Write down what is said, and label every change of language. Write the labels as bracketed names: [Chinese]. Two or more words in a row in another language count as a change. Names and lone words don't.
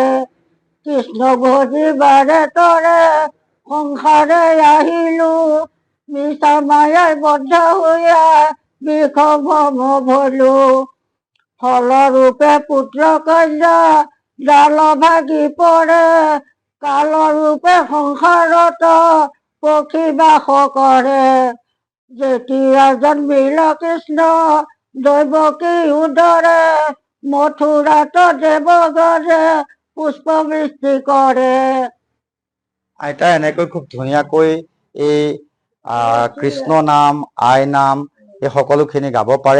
[Assamese] কৃষ্ণ ভজি বারে তরে সংসারে আহিলু মিশা মায়ায় বদ্ধ হইয়া বিষম ভলু। ফলরূপে পুত্র কন্যা ডাল ভাগি পড়ে কালরূপে সংসারত পক্ষী বাস করে। যেতিয়া জন্মিল কৃষ্ণ দৈবকী উদরে মথুরাত দেবগণে পুষ্পবৃষ্টি কৰে। আইতা এনেকৈ খুব ধুনীয়াকৈ এই কৃষ্ণ নাম, আই নাম এই সকলোখিনি গাব পাৰে।